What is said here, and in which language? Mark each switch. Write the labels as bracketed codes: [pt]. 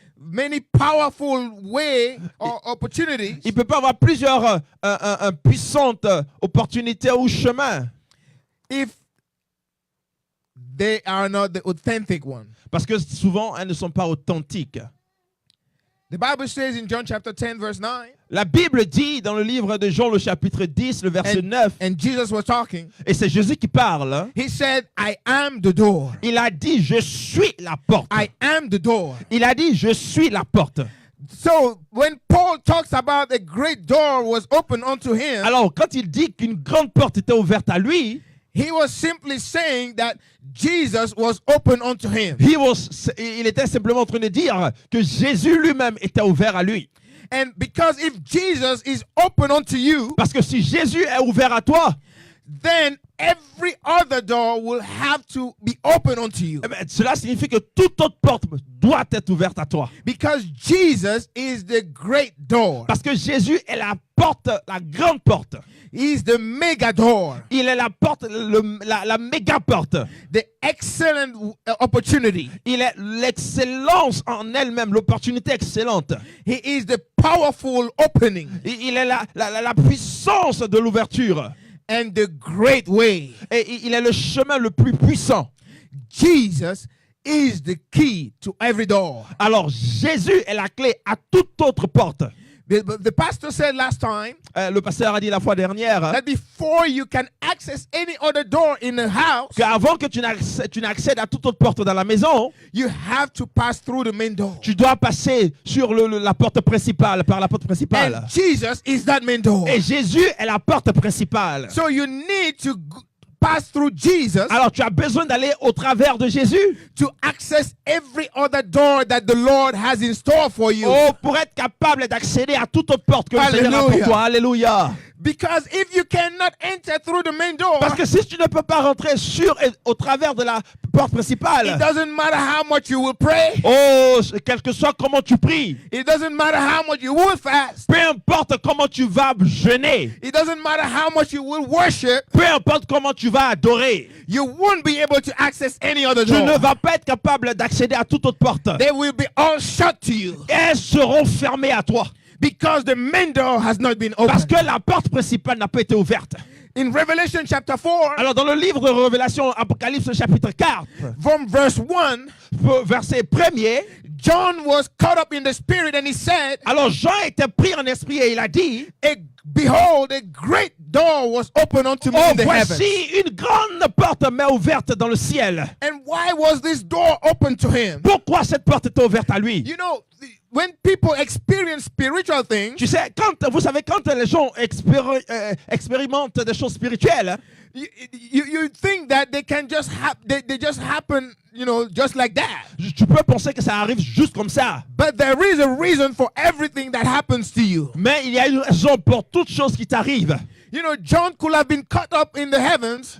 [en] many powerful way or opportunities [fr] Il ne peut pas avoir plusieurs puissantes opportunités ou chemins [en] if they are not the authentic one. [fr] parce que souvent elles ne sont pas authentiques. [en] The Bible says in John chapter 10 verse 9, [fr] La Bible dit dans le livre de Jean, le chapitre 10, le verset 9, [en] and Jesus was talking, [fr] et c'est Jésus qui parle, [en] he said, I am the door. [fr] il a dit, je suis la porte. [en] I am the door. [fr] Il a dit, je suis la porte. [en] So when Paul talks about a great door was open unto him, [fr] Alors, quand il dit qu'une grande porte était ouverte à lui, [en] He was simply saying that Jesus was open unto him. [fr] Il était simplement en train de dire que Jésus lui-même était ouvert à lui. [en] And because if Jesus is open unto you, [fr] Parce que si Jésus est ouvert à toi, [en] then every other door will have to be open unto you. [fr] eh bien, cela signifie que toute autre porte doit être ouverte à toi. [en] Because Jesus is the great door. [fr] Parce que Jésus est la porte, la grande porte. [en] He's the mega door. [fr] Il est la porte, la méga porte. [en] The excellent opportunity. [fr] Il est l'excellence en elle-même, l'opportunité excellente. [en] He is the powerful opening [fr] Il est la puissance de l'ouverture. [en] and the great way. [fr] Et il est le chemin le plus puissant. [en] Jesus is the key to every door. [fr] Alors Jésus est la clé à toute autre porte. [en] The pastor said last time [fr] Le pasteur a dit la fois dernière [en] that before you can access any other door in the house, [fr] qu'avant que tu n'accèdes à toute autre porte dans la maison, [en] you have to pass through the main door. [fr] tu dois passer sur la porte principale, par la porte principale. [en] And Jesus is that main door. [fr] Et Jésus est la porte principale. [en] So you need to pass through Jesus [fr] Alors tu as besoin d'aller au travers de Jésus [en] to access every other door that the Lord has in store for you. [fr] pour être capable d'accéder à toute autre porte que le Seigneur a pour Alléluia. toi. Alléluia. [en] Because if you cannot enter through the main door, [fr] Parce que si tu ne peux pas rentrer sur et au travers de la porte [en] it [fr] principale, [en] doesn't matter how much you will pray. [fr] quel que soit comment tu pries, [en] It doesn't matter how much you will fast. [fr] peu importe comment tu vas jeûner, [en] It doesn't matter how much you will worship. [fr] peu importe comment tu vas adorer, [en] You won't be able to access any other [fr] tu ne [en] door. [fr] vas pas être capable d'accéder à toute autre porte. [en] They will be all shut to you [fr] Elles seront fermées à toi. [en] because the main door has not been [fr] Parce [en] opened. [fr] que la porte principale n'a pas été ouverte. [en] In Revelation chapter 4, [fr] Alors dans le livre de Révélation, Apocalypse chapitre 4, [en] from verse 1, [fr] verset 1er, [en] John was caught up in the spirit and he said, [fr] alors Jean était pris en esprit et il a dit, [en] Behold, a great door was opened unto me oh in the heavens. [fr] voici une grande porte m'est ouverte dans le ciel. [en] And why was this door open to him? [fr] Pourquoi cette porte était ouverte à lui? [en] You know, when people experience spiritual things, [fr] Tu sais, vous savez, quand les gens expérimentent des choses spirituelles, [en] you think that they can just they just happen, you know, just like that. [fr] tu peux penser que ça arrive juste comme ça. [en] But there is a reason for everything that happens to you. [fr] Mais il y a une raison pour toute chose qui t'arrive. [en] You know, John could have been caught up in the heavens.